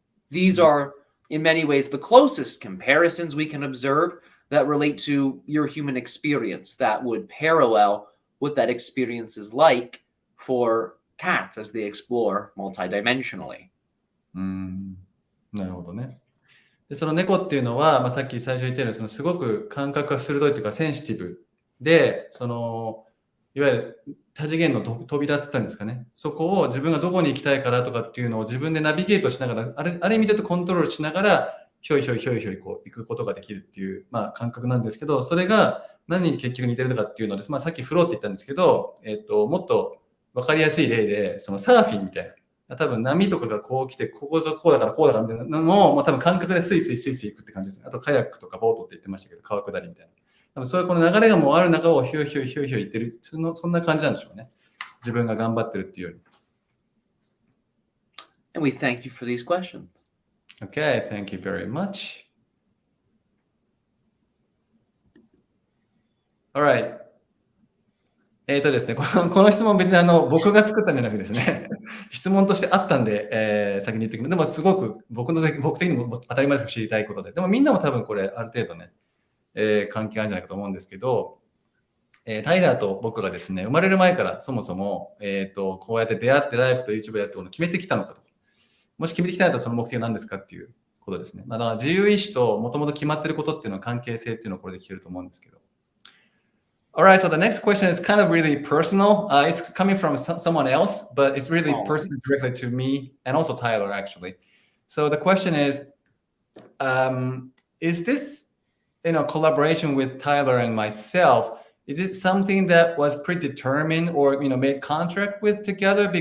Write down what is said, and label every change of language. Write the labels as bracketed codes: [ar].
[en] These are, in many ways, the closest comparisons we can observe that relate to your human experience that would parallel what that experience is like for cats as they explore multidimensionally. [ja] なるほどね。でその猫っていうのは、さっき最初言ったようにそのすごく感覚が鋭いというかセンシティブで、そのいわゆる多次元の扉って言ったんですかね。そこを自分がどこに行きたいからとかっていうのを自分でナビゲートしながら、ある意味で言うとコントロールしながらひょいひょいこう行くことができるっていう、感覚なんですけど、それが何に結局似てるのかっていうのです。さっきフローって言ったんですけど、もっと分かりやすい例で、そのサーフィンみたいな。多分波とかがこう来て、ここがこうだからこうだからみたいなのを、多分感覚でスイスイ行くって感じです。あとカヤックとかボートって言ってましたけど、川下りみたいな。多分そういうこの流れがもうある中をヒューヒュー言ってる、そんな感じなんでしょうね。自分が頑張ってるっていうより。 [en] And we thank you for these questions. Okay, thank you very much. Alright. [ja] ですね、この質問別に僕が作ったんじゃなくてですね、質問としてあったんで、先に言っておきます。でもすごく僕的にも当たり前ですけど知りたいことで。でもみんなも多分これある程度ね、関係あるんじゃないかと思うんですけど、タイラーと僕がですね、生まれる前からそもそも、こうやって出会ってライブと YouTube やるってことを決めてきたのかと。もし決めてきたんだったらその目的は何ですかっていうことですね。だから自由意志ともともと決まってることっていうのは関係性っていうのをこれで聞けると思うんですけど。 [en] Alright, so the next question is kind of really personal. It's coming from someone else, but it's really personal directly to me and also Tyler, actually. So the question is this, collaboration with Tyler and myself, is it something that was predetermined or, made contract with together?